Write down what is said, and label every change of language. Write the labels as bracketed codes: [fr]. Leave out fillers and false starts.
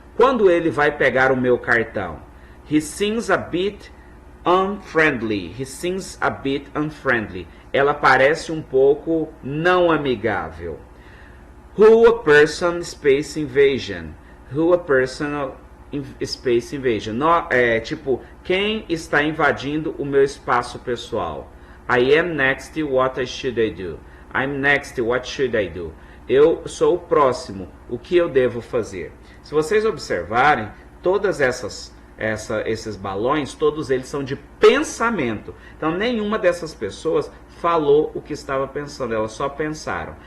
[pt] Quando ele vai pegar o meu cartão? [en] He seems a bit unfriendly. He seems a bit unfriendly. [pt] Ela parece um pouco não amigável. [en] Who a person space invasion? Who a personal space invasion? [pt] No, tipo, quem está invadindo o meu espaço pessoal? [en] I am next, what should I do? I'm next, what should I do? [pt] Eu sou o próximo, o que eu devo fazer? Se vocês observarem, todas esses balões, todos eles são de pensamento. Então, nenhuma dessas pessoas falou o que estava pensando, elas só pensaram.